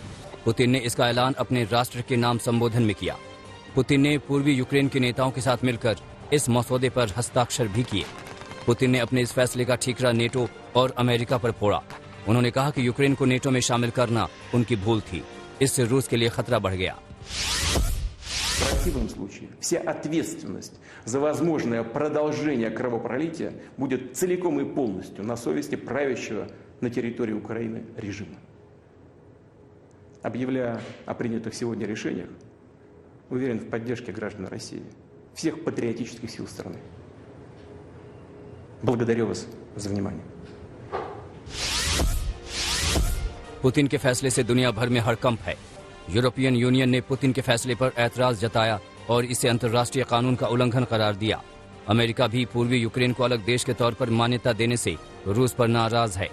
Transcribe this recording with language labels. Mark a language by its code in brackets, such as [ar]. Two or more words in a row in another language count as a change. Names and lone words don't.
[hi] पुतिन ने इसका ऐलान अपने राष्ट्र के नाम संबोधन में किया। पुतिन ने पूर्वी यूक्रेन के नेताओं के साथ मिलकर इस मसौदे पर हस्ताक्षर भी किए। पुतिन ने अपने इस फैसले का ठीकरा नेटो और अमेरिका पर फोड़ा। उन्होंने कहा कि यूक्रेन को नेटो में शामिल करना उनकी भूल थी। इससे रूस के लिए खतरा बढ़ गया। [ru] В противном случае вся ответственность за возможное продолжение кровопролития будет целиком и полностью на совести правящего на территории Украины режима. Объявляя о принятых сегодня решениях, уверен в поддержке граждан России, всех патриотических сил страны. Благодарю вас за внимание. [hi] पुतिन के फैसले से दुनिया भर में हड़कंप है। यूरोपियन यूनियन ने पुतिन के फैसले पर ऐतराज जताया और इसे अंतर्राष्ट्रीय कानून का उल्लंघन करार दिया। अमेरिका भी पूर्वी यूक्रेन को अलग देश के तौर पर मान्यता देने से रूस पर नाराज है।